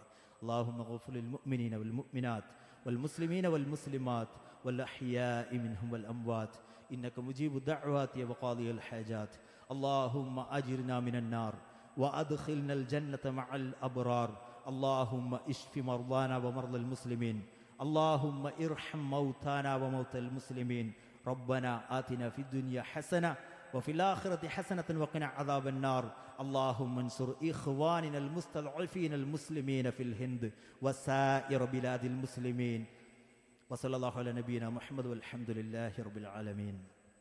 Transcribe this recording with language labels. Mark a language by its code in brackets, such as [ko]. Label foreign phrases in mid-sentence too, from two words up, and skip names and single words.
[ar] اللهم اغفر للمؤمنين والمؤمنات والمسلمين والمسلمات والأحياء منهم والأموات إنك مجيب الدعوات وقاضي الحاجات. اللهم أجرنا من النار وأدخلنا الجنة مع الأبرار. اللهم اشف مرضانا ومرضى المسلمين. اللهم ارحم موتانا وموتى المسلمين. ربنا آتنا في الدنيا حسنة وفي الآخرة حسنة وقنا عذاب النار. اللهم انصر إخواننا المستضعفين المسلمين في الهند وسائر بلاد المسلمين. وصلى الله على نبينا محمد والحمد لله رب العالمين.